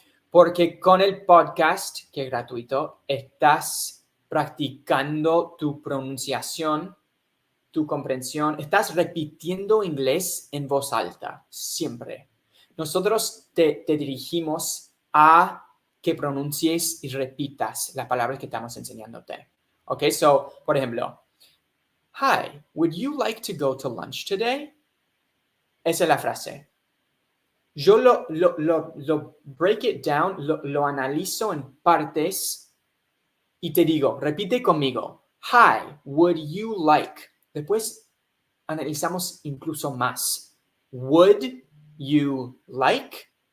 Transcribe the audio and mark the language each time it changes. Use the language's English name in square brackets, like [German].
[Spanish] Porque con el podcast, que es gratuito, estás practicando tu pronunciación, tu comprensión. Estás repitiendo inglés en voz alta, siempre. nosotros te dirigimos a que pronuncies y repitas las palabras que estamos enseñándote. [English] Ok, so, [Spanish] por ejemplo, [English] hi, would you like to go to lunch today? [Spanish] Esa es la frase. Yo lo [English] break it down, [Spanish] lo analizo en partes y te digo, repite conmigo. [English] Hi, would you like? [Spanish] Después analizamos incluso más. [English] Would you like?